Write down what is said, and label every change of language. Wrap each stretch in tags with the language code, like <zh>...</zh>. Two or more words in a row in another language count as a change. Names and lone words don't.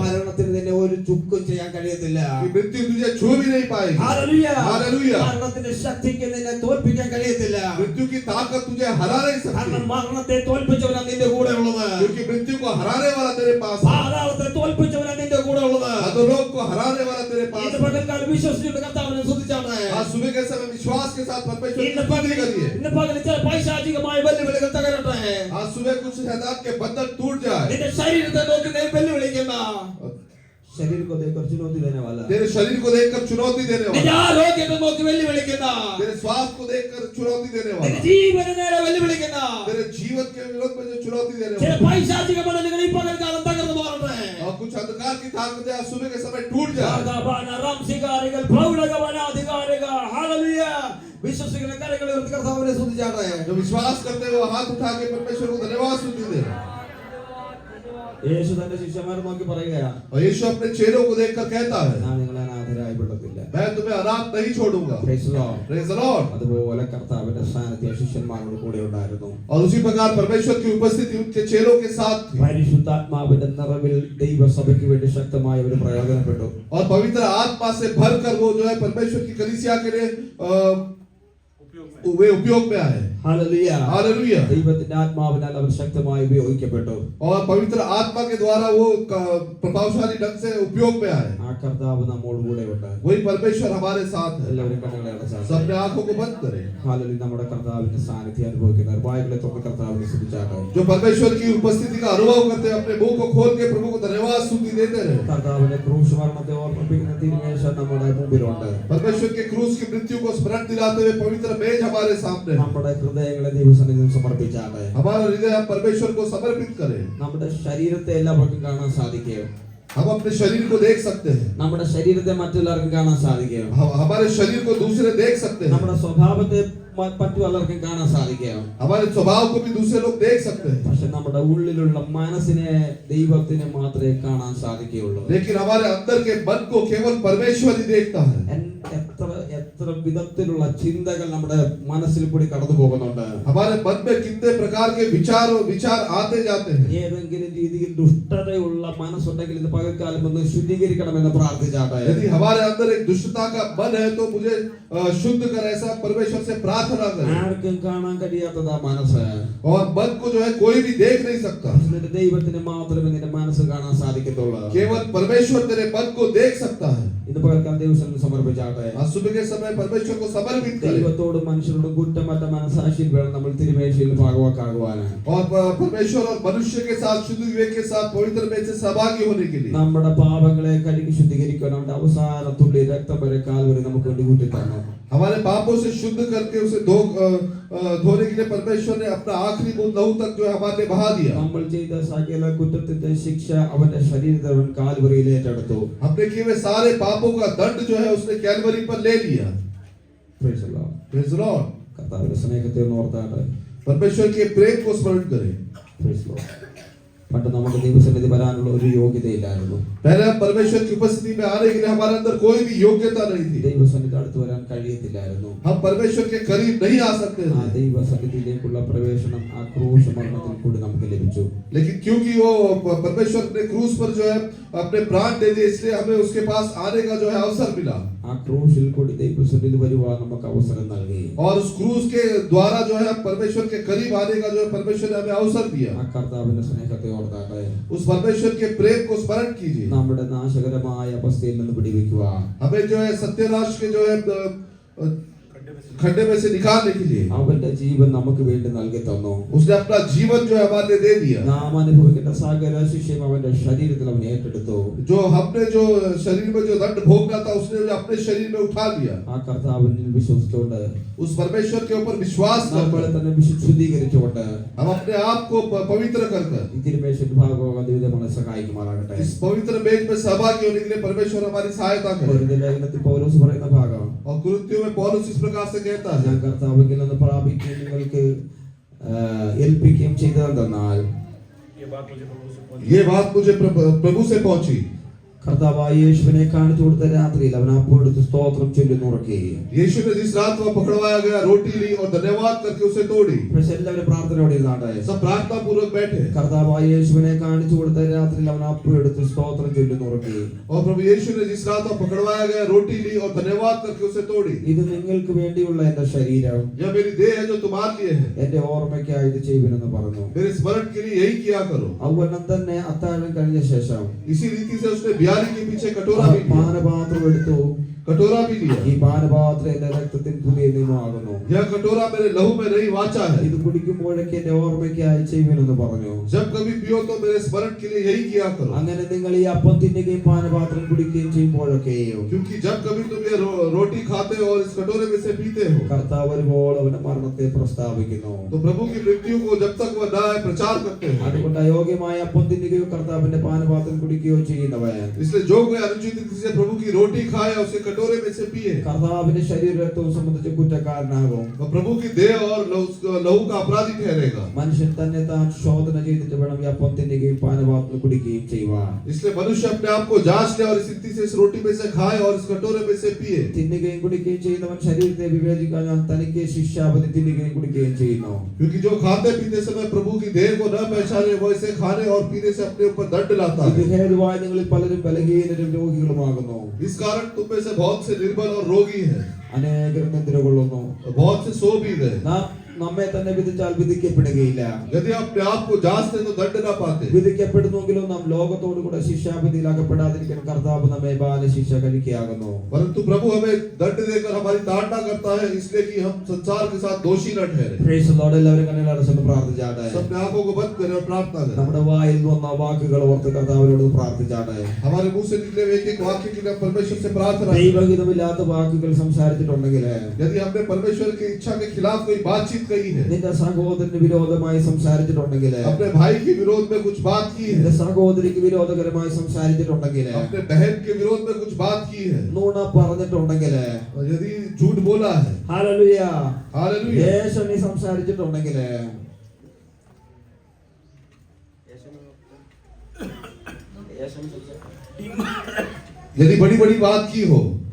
<ml>മരണത്തിന് നിന്നെ ഒരു ചുക്കും ചെയ്യാൻ കഴിയത്തില്ല.</ml> <hi>कि मृत्यु तुझे छू भी नहीं पाएगी.</hi> <ml>ഹല്ലേലൂയ.</ml> <hi>हालेलुया.</hi> <ml>മരണത്തിന്റെ ശക്തിക്ക് നിന്നെ തോൽപ്പിക്കാൻ കഴിയത്തില്ല.</ml> <hi>मृत्यु की ताकत तुझे हरा नहीं</hi> <ml>കാരണം</ml> <hi>सकती,</hi> <ml>മരണത്തെ തോൽപ്പിച്ചവനാ നിന്റെ കൂടെ ഉള്ളത്.</ml> <hi>क्योंकि मृत्यु को हराने वाला तेरे पास है.</hi> <ml>പാതാളത്തെ തോൽപ്പിച്ചവനാ നിന്റെ കൂടെ ഉള്ളത്.</ml> <hi>अधोलोक को हराने वाला तेरे पास</hi> <ml>ഇന്ന്</ml> <hi>है.</hi> <ml>പകൽക്കാലം വിശ്വസിച്ചുകൊണ്ട് കർത്താവിനെ സ്തുതിച്ചാണ്.</ml> <hi>आज सुबह के समय विश्वास के साथ परमेश्वर की</hi> <ml>ഇന്ന്</ml> <hi>स्तुति करिए.</hi> <ml>പകൽ ചില പൈശാചികമായ വെല്ലുവിളികൾ തകരട്ടെ.</ml> <hi>आज सुबह कुछ शैतान के बंधन टूट जाए.</hi> <ml>നിന്റെ ശരീരത്തെ നോക്കി നീ വെല്ലുവിളിക്കുന്ന ശരീരം</ml> <hi>को देखकर चुनौती देने वाला, तेरे शरीर को देखकर चुनौती देने</hi> <ml>നിന്റെ</ml> <hi>वाला,</hi> <ml>ആരോഗ്യത്തെ നോക്കി വെല്ലുവിളിക്കുന്ന,</ml> <hi>तेरे स्वास्थ्य को देखकर चुनौती देने</hi> <ml>നിന്റെ</ml> <hi>वाला,</hi> <ml>ജീവനെ നേരെ വെല്ലുവിളിക്കുന്ന</ml> <hi>तेरे जीवन के विरोध में जो चुनौती देने</hi> <ml>ചില</ml> <hi>वाला,</hi> <ml>പൈശാചിക മണ്ഡലങ്ങൾ ഈ പകൽക്കാലം തകർന്നു മാറട്ടെ.</ml> <hi>और कुछ अंधकार की ताकतें आज सुबह के समय टूट जाए.</hi> <ml>റാംസികാരികൾ പ്രൗഢഗമനാധികാരികൾ ഹല്ലേലൂയ. വിശ്വസിക്കുന്ന കരങ്ങളെ ഉയർത്തി കർത്താവിനെ സ്തുതിച്ചാട്ടെ.</ml> <hi>जो विश्वास करते हुए हाथ उठा के परमेश्वर को धन्यवाद स्तुति दे.</hi> <ml>യേശു തന്റെ ശിഷ്യന്മാരെ നോക്കി പറയുകയാ,</ml> <hi>और यीशु अपने चेलों को देखकर कहता है</hi> <ml>ഞാൻ നിങ്ങളെ അനാഥരായി വിടത്തില്ല.</ml> <hi>मैं तुम्हें अनाथ नहीं छोड़ूंगा.</hi> <en>Praise the Lord. Praise the Lord.</en> <ml>അതുപോലെ കർത്താവിന്റെ സാന്നിധ്യം ശിഷ്യന്മാരോട് കൂടെ ഉണ്ടായിരുന്നു.</ml> <hi>और उसी प्रकार परमेश्वर की उपस्थिति उनके चेलों के साथ थी.</hi> <ml>പരിശുദ്ധാത്മാവിന്റെ നിറവിൽ ദൈവസഭയ്ക്ക് വേണ്ടി ശക്തമായ ഒരു പ്രയോജനപ്പെട്ടു.</ml> <hi>और पवित्र आत्मा से भरकर वो जो है परमेश्वर की कलीसिया के लिए वे उपयोग में आए.</hi> <ml>ഹല്ലേലൂയ.</ml> <hi>हालेलुया.</hi> <ml>ദൈവത്തിന്റെ ആത്മാവിനാൽ അവർ ശക്തമായി ഉപയോഗിക്കപ്പെട്ടു.</ml> <hi>और पवित्र आत्मा के द्वारा वो प्रभावशाली ढंग से उपयोग में आए.</hi> <ml>ആ കർത്താവ് നമ്മോട് കൂടെ ഉണ്ട്.</ml> <hi>वही परमेश्वर हमारे साथ है.</hi> <ml>എല്ലാവരും കണ്ണുകളെ അടച്ചാൽ</ml> <hi>सबने आंखों को बंद करें.</hi> <ml>ഹല്ലേലൂയ. നമ്മുടെ കർത്താവിന്റെ സാന്നിധ്യം അനുഭവിക്കുന്നവർ വായുകളെ തൊട്ട് കർത്താവിനെ സ്തുതിച്ചാട്ടെ.</ml> <hi>जो परमेश्वर की उपस्थिति का अनुभव करते हैं अपने मुंह को खोल के प्रभु को धन्यवाद स्तुति देते रहे.</hi> <ml>കർത്താവിന്റെ ക്രൂശ് മരണത്തെ ഓർമ്മിപ്പിക്കുന്ന തിരുമേശ നമ്മുടെ മുമ്പിലുണ്ട്.</ml> <hi>परमेश्वर के क्रूस की मृत्यु को स्मरण दिलाते हुए पवित्र मेज हमारे सामने है.</hi> <ml>നമ്മുടെ ഹൃദയങ്ങളെ ദൈവസന്നിധിയിൽ സമർപ്പിച്ചാട്ടെ.</ml> <hi>हमारा हृदय हम परमेश्वर को समर्पित करें.</hi> <ml>നമ്മുടെ ശരീരത്തെ എല്ലാവർക്കും കാണാൻ സാധിക്കും.</ml> <hi>हम अपने शरीर को देख सकते हैं.</hi> <ml>നമ്മുടെ ശരീരത്തെ മറ്റുള്ളവർക്കും കാണാൻ സാധിക്കും.</ml> <hi>हमारे शरीर को दूसरे देख सकते हैं.</hi> <ml>നമ്മുടെ സ്വഭാവത്തെ മറ്റു പലർക്കും കാണാൻ സാധിക്കും.</ml> <hi>हमारे स्वभाव को भी दूसरे लोग देख सकते हैं.</hi> <ml>പക്ഷെ നമ്മുടെ ഉള്ളിലുള്ള മനസ്സിനെ ദൈവത്തിന് മാത്രമേ കാണാൻ സാധിക്കുകയുള്ളൂ.</ml> <hi>लेकिन हमारे अंदर के मन को केवल परमेश्वर ही देखता है.</hi> <ml>എത്ര എത്ര വിധത്തിലുള്ള ചിന്തകൾ നമ്മുടെ മനസ്സിൽ കൂടി കടന്നു പോകുന്നുണ്ട്.</ml> <hi>हमारे मन में कितने प्रकार के विचार आते जाते हैं.</hi> <ml>ഏതെങ്കിലും രീതിയിൽ ദുഷ്ടതയുള്ള മനസ്സുണ്ടെങ്കിൽ ഇത് പകൽക്കാലം ഒന്ന് ശുദ്ധീകരിക്കണമെന്ന് പ്രാർത്ഥിച്ചാട്ടെ.</ml> <hi>यदि हमारे अंदर एक दुष्टता का मन है तो मुझे शुद्ध कर, ऐसा परमेश्वर से प्रार्थना करें.</hi> <ml>ആർക്കും കാണാൻ കഴിയാത്തതാ മനസ്സ്.</ml> <hi>और मन को जो है कोई भी देख नहीं सकता.</hi> <ml>നിന്റെ ദൈവത്തിന് മാത്രമേ നിന്റെ മനസ്സ് കാണാൻ സാധിക്കത്തുള്ളൂ.</ml> <hi>केवल परमेश्वर तेरे मन को देख सकता है.</hi> <ml>ഇത് പകൽക്കാലം ദൈവത്തിന് സമർപ്പിച്ചാട്ടെ.</ml> <hi>आज सुबह के समय परमेश्वर को समर्पित करें.</hi> <ml>ദൈവത്തോടും മനുഷ്യരോടും കുറ്റമറ്റ മനസാക്ഷിയിൽ വേണം നമ്മൾ തിരുമേശയിൽ ഭാഗവാക്കാകുവാൻ.</ml> <hi>और परमेश्वर और मनुष्य के साथ शुद्ध विवेक के साथ पवित्र में से सहभागी होने के लिए</hi> <ml>നമ്മുടെ പാപങ്ങളെ കഴുകി ശുദ്ധീകരിക്കാൻ നമ്മുടെ അവസാന തുള്ളി രക്തം വരെ കാൽവരി നമുക്ക് വേണ്ടി കൂട്ടി തന്നു.</ml> <hi>हमारे पापों से शुद्ध करके उसे धोने के लिए परमेश्वर ने अपना आखिरी बूंद लहू तक जो है हमारे लिए बहा दिया.</hi> <ml>നമ്മൾ ചെയ്ത സകല കുറ്റത്തിന്റെ ശിക്ഷ അവന്റെ ശരീരത്തിൽ അവൻ കാൽവരിയിൽ ഏറ്റെടുത്തു.</ml> <hi>हमने किए हुए सारे पापों का दंड जो है उसने कैलवरी पर ले लिया.</hi> <en>Praise the Lord. Praise the Lord.</en> <ml>കർത്താവിന്റെ സ്നേഹത്തെ ഒന്ന് ഓർത്താട്ടെ.</ml> <hi>परमेश्वर के प्रेम को स्मरण करें.</hi> <en>Praise the Lord.</en> <ml>പണ്ട് നമുക്ക് ദൈവസന്നിധി വരാനുള്ള ഒരു യോഗ്യതയില്ലായിരുന്നു.</ml> <hi>पहले हम परमेश्वर की उपस्थिति में आने के लिए हमारे अंदर कोई भी योग्यता नहीं थी.</hi> <ml>ദൈവസന്നിധി അടുത്ത് വരാൻ കഴിയത്തില്ലായിരുന്നു.</ml> <hi>हम परमेश्वर के करीब नहीं आ सकते</hi> <ml>ആ</ml> <hi>थे.</hi> <ml>ദൈവസന്നിധിയിലേക്കുള്ള പ്രവേശനം ആ ക്രൂശ് മരണത്തിൽ കൂടി നമുക്ക് ലഭിച്ചു.</ml> <hi>लेकिन क्योंकि वो परमेश्वर ने क्रूस पर जो है अपने प्राण दे दिए, इसलिए हमें उसके पास आने का जो है अवसर मिला.</hi> <ml>ആ ക്രൂശിൽ കൂടി ദൈവസന്നിധി വരുവാൻ നമുക്ക് അവസരം നൽകി.</ml> <hi>और उस क्रूस के द्वारा जो है परमेश्वर के करीब आने का जो है परमेश्वर ने हमें अवसर दिया.</hi> <ml>ആ കർത്താവിന്റെ സ്നേഹത്തെ ഓർത്താട്ടെ.</ml> <hi>उस परमेश्वर के प्रेम को स्मरण कीजिए.</hi> <ml>നമ്മുടെ നാശകരമായ അവസ്ഥയിൽ നിന്ന് പിടിവെക്കുക.</ml> <hi>हमें जो है सत्यनाश के जो है खड्डे में से निकालने के लिए</hi> <ml>അവന്റെ ജീവൻ നമുക്ക് വേണ്ടി നൽകി തന്നു.</ml> <hi>उसने अपना जीवन जो है हमारे लिए दे दिया.</hi> <ml>നാം അനുഭവിക്കുന്ന സകല ശിക്ഷയും അവന്റെ ശരീരത്തിൽ അവൻ ഏറ്റെടുത്തു.</ml> <hi>जो हमने जो शरीर में जो दंड भोगना था उसने अपने शरीर में उठा लिया.</hi> <ml>ആ കർത്താവിനിൽ വിശ്വസിച്ചുകൊണ്ട്</ml> <hi>उस परमेश्वर के ऊपर विश्वास</hi> <ml>നമ്മളെ</ml> <hi>करके</hi> <ml>തന്നെ ശുദ്ധീകരിച്ചുകൊണ്ട്</ml> <hi>हम अपने आप को पवित्र कर</hi> <ml>ഈ തിരുമേശയിൽ ഭാഗമാകാൻ ദൈവം നമ്മളെ സഹായിക്കുമാറാകട്ടെ.</ml> <hi>इस पवित्र मेज में सहभागी होने के लिए परमेश्वर हमारी सहायता करे.</hi> <ml>കൊരിന്ത്യർ ലേഖനത്തിൽ പൗലോസ് പറയുന്ന ഭാഗം,</ml> <hi>और कुरिन्थियों में पौलुस इस प्रकार से कहता है,</hi> <ml>ഞാൻ കർത്താവിൽ നിന്ന് പ്രാപിക്കുകയും നിങ്ങൾക്ക് ഏൽപ്പിക്കുകയും ചെയ്തതെന്നാൽ</ml> <hi>ये बात मुझे प्रभु से पहुंची.</hi> <ml>കർത്താവായ യേശുവിനെ കാണിച്ചു കൊടുത്ത രാത്രിയിൽ അവൻ അപ്പോഴെടുത്ത് സ്തോത്രം ചൊല്ലി നുറുക്കുകയും</ml> <hi>यीशु ने जिस रात वह पकड़वाया गया रोटी ली और धन्यवाद करके उसे तोड़ी.</hi> <ml>പക്ഷെ എല്ലാവരും പ്രാർത്ഥനയോടെ ഇരുന്നാട്ടെ.</ml> <hi>सब प्रार्थना पूर्वक बैठे.</hi> <ml>കർത്താവായ യേശുവിനെ കാണിച്ചു കൊടുത്ത രാത്രിയിൽ അവൻ അപ്പോഴെടുത്ത് സ്തോത്രം ചൊല്ലി നുറുക്കുകയും</ml> <hi>और प्रभु यीशु ने जिस रात वह पकड़वाया गया रोटी ली और धन्यवाद करके उसे तोड़ी.</hi> <ml>ഇത് നിങ്ങൾക്ക് വേണ്ടിയുള്ള എന്റെ ശരീരം,</ml> <hi>यह मेरी देह है जो तुम्हारे लिए है.</hi> <ml>എന്റെ ഓർമ്മയ്ക്കായി ഇത് ചെയ്യുവിനെന്ന് പറഞ്ഞു.</ml> <hi>मेरे स्मरण के लिए यही किया करो.</hi> <ml>അവണ്ണം തന്നെ അത്താഴം കഴിഞ്ഞ ശേഷം</ml> <hi>इसी रीति से उसने ब्याली के पीछे कटोरा भी लिया.</hi> <ml>പാനപാത്രം എടുത്തു.</ml> <hi>कटोरा भी लिया.</hi> <ml>ഈ പാനപാത്രം എന്റെ രക്തത്തിൽ പുതിയ നിയമമാകുന്നു.</ml> <hi>यह कटोरा मेरे लहू में नहीं वाचा है.</hi> <ml>ഇത് കുടിക്കുമ്പോഴൊക്കെ എന്റെ ഓർമ്മയ്ക്കായി ചെയ്യുവിനെന്ന് പറഞ്ഞു.</ml> <hi>जब कभी पियो तो मेरे स्मरण के लिए यही किया करो.</hi> <ml>അങ്ങനെ നിങ്ങൾ ഈ അപ്പം തിന്നുകയും പാനപാത്രം കുടിക്കുകയും ചെയ്യുമ്പോഴൊക്കെയും</ml> <hi>क्योंकि जब कभी तुम ये रोटी खाते हो और इस कटोरे में से पीते हो</hi> <ml>കർത്താവ് വരുമ്പോൾ അവന്റെ മരണത്തെ പ്രസ്താവിക്കുന്നു.</ml> <hi>तो प्रभु की मृत्यु को जब तक वह न आए प्रचार करते हैं.</hi> <ml>അതുകൊണ്ട് അയോഗ്യമായ അപ്പം തിന്നുകയോ കർത്താവിന്റെ പാനപാത്രം കുടിക്കുകയോ ചെയ്യുന്നവൻ</ml> <hi>इसलिए जो कोई अनुचित रीति से प्रभु की रोटी खाए और उसे कटोरे में से पिए</hi> <ml>കർത്താവിന്റെ ശരീര രക്തവും സംബന്ധിച്ച് കുറ്റക്കാരനാകും.</ml> <hi>वह प्रभु की देह और लहू का अपराधी ठहरेगा.</hi> <ml>മനുഷ്യൻ തന്നെ താൻ ശോധന ചെയ്തിട്ട് വേണം ഈ അപ്പം തിന്നുകയും പാനപാത്രം കുടിക്കുകയും ചെയ്യുവാൻ.</ml> <hi>इसलिए मनुष्य अपने आप को जांच ले और इस रीति से इस रोटी में से खाए और इस कटोरे में से पिए.</hi> <ml>തിന്നുകയും കുടിക്കുകയും ചെയ്യുന്നവൻ ശരീരത്തെ വിവേചിക്കാൻ തനിക്ക് ശിക്ഷാപതി തിന്നുകയും കുടിക്കുകയും ചെയ്യുന്നു.</ml> <hi>क्योंकि जो खाते पीते समय प्रभु की देह को न पहचाने वो इसे खाने और पीने से अपने ऊपर दंड लाता</hi> <ml>ഇത്</ml> <hi>है.</hi> <ml>ഹേതുവായി നിങ്ങളിൽ പലരും ബലഹീനരും രോഗികളുമാകുന്നു.</ml> <hi>इस कारण तुम में से बहुत से निर्बल और रोगी हैं.</hi> <ml>അനേകരും നിദ്രകൊള്ളുന്നു.</ml> <hi>बहुत से सो भी गए.</hi> <ml>നാം നമ്മെ തന്നെ വിധിച്ചാൽ വിധിക്കപ്പെടുകയില്ല.</ml> <hi>यदि अपने आप को जांचते तो दंड न पाते.</hi> <ml>വിധിക്കപ്പെടുന്നെങ്കിലും നാം ലോകത്തോടു കൂടെ ശിക്ഷാവിധിയിൽ അകപ്പെടാതിരിക്കാൻ കർത്താവ് നമ്മെ ബാലശിക്ഷ കഴിക്കുകയാകുന്നു.</ml> <hi>परंतु प्रभु हमें दंड देकर हमारी ताड़ना करता है इसलिए कि हम संसार के साथ दोषी न ठहरे.</hi> <en>Praise the Lord.</en> <ml>എല്ലാവരും കണ്ണുകൾ അടച്ചുകൊണ്ട് പ്രാർത്ഥിച്ചാട്ടെ.</ml> <hi>सबने आंखों को बंद करें और प्रार्थना करें.</hi> <ml>നമ്മുടെ വായിൽ വന്ന വാക്കുകൾ ഓർത്ത് കർത്താവിനോട് പ്രാർത്ഥിച്ചാട്ടെ.</ml> <hi>हमारे मुंह से निकले हुए एक वाक्य के लिए परमेश्वर से प्रार्थना करें.</hi> <ml>ദൈവഹിതമില്ലാത്ത വാക്കുകൾ സംസാരിച്ചിട്ടുണ്ടെങ്കിൽ,</ml> <hi>यदि हमने परमेश्वर की इच्छा के खिलाफ कोई बातचीत कही है,</hi> <ml>നിന്റെ സഹോദരന് വിരോധമായി സംസാരിച്ചിട്ടുണ്ടെങ്കിൽ,</ml> <hi>अपने भाई के विरोध में कुछ बात की</hi> <ml>നിന്റെ</ml> <hi>है,</hi> <ml>സഹോദരിക്ക് വിരോധകരമായി സംസാരിച്ചിട്ടുണ്ടെങ്കിൽ,</ml> <hi>अपने बहन के विरोध में कुछ बात की है,</hi> <ml>നുണ പറഞ്ഞിട്ടുണ്ടെങ്കിൽ,</ml> <hi>और यदि झूठ बोला है,</hi> <ml>ഹല്ലേലൂയ,</ml> <hi>हालेलुया,</hi> <ml>യേശു നീ സംസാരിച്ചിട്ടുണ്ടെങ്കിൽ,</ml> <hi>यदि बड़ी बड़ी बात की हो,</hi>